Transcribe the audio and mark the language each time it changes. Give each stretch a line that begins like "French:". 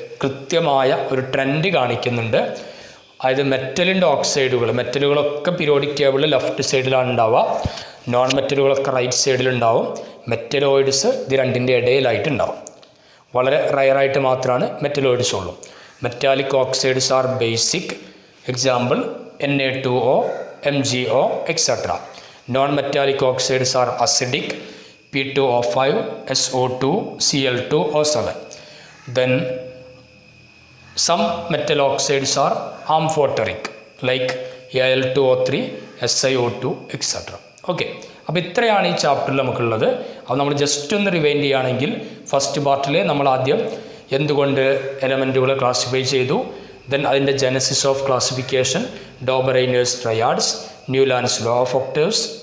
Malayalam: കൃത്യമായ ഒരു ട്രെൻഡ് കാണിക്കുന്നുണ്ട്. അതായത് മെറ്റലിൻ്റെ ഓക്സൈഡുകൾ, മെറ്റലുകളൊക്കെ പീരിയോഡിക് ടേബിളിൽ ലെഫ്റ്റ് സൈഡിലാണ് ഉണ്ടാവുക, നോൺ മെറ്റലുകളൊക്കെ റൈറ്റ് സൈഡിലുണ്ടാവും. മെറ്റലോയിഡ്സ് ഇത് രണ്ടിൻ്റെ ഇടയിലായിട്ടുണ്ടാവും. വളരെ റയറായിട്ട് മാത്രമാണ് മെറ്റലോയിഡ്സ് ഉള്ളൂ.
English: Metallic oxides are basic. Example Na2O, MgO, etc. Non-metallic oxides are acidic, P2O5, SO2, Cl2O7. Then some metal oxides are amphoteric like Al2O3, SiO2, etc.
Malayalam: Okay, അപ്പോൾ ഇത്രയാണ് ഈ ചാപ്റ്ററിൽ നമുക്കുള്ളത്. അപ്പോൾ നമ്മൾ ജസ്റ്റ് ഒന്ന് റിവൈൻഡ് ചെയ്യുകയാണെങ്കിൽ ഫസ്റ്റ് പാർട്ടിൽ നമ്മൾ ആദ്യം എന്തുകൊണ്ട് എലമെൻറ്റുകളെ ക്ലാസിഫൈ ചെയ്തു, ദെൻ അതിൻ്റെ Genesis of classification, ഡോബറൈനേഴ്സ് triads, Newlands law of octaves,